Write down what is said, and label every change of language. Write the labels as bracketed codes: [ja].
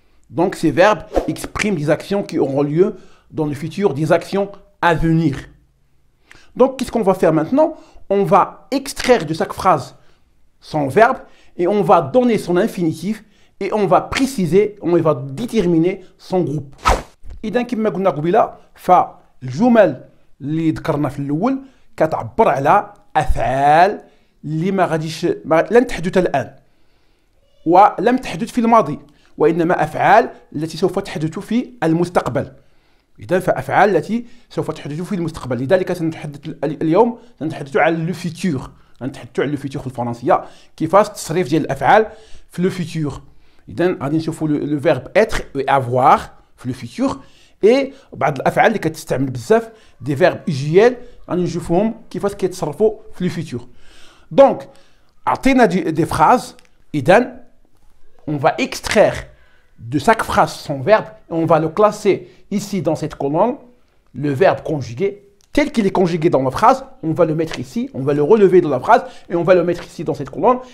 [fr] Donc ces verbes expriment des actions qui auront lieu dans le futur, des actions à venir. Donc qu'est-ce qu'on va faire maintenant? On va extraire de chaque phrase son verbe et on va donner son infinitif et on va préciser, on va déterminer son groupe. [ar] إذا كما قلنا قبيله فالجمل اللي ذكرنا في الأول كتعبر على أفعال اللي لن تحدث الآن ولم تحدث في الماضي، وإنما أفعال التي سوف تحدث في المستقبل. إذا فأفعال التي سوف تحدث في المستقبل، لذلك سنتحدث اليوم سنتحدث على لو فيتور، نتحدث على لو فيتور في الفرنسية كيفاش التصريف ديال الأفعال في لو فيتور. إذا غادي نشوفوا لو فيرب être et avoir في لو فيتور، et بعض الأفعال اللي كتستعمل بزاف دي فيرب usuels غادي نشوفوهم كيفاش كيتصرفوا في لو فيتور. دونك عطينا دي فراز، إذا [fr] on va extraire de chaque phrase son verbe et on va le classer ici dans cette colonne, le verbe conjugué, tel qu'il est conjugué dans la phrase, on va le mettre ici, on va le relever dans la phrase et on va le mettre ici dans cette colonne.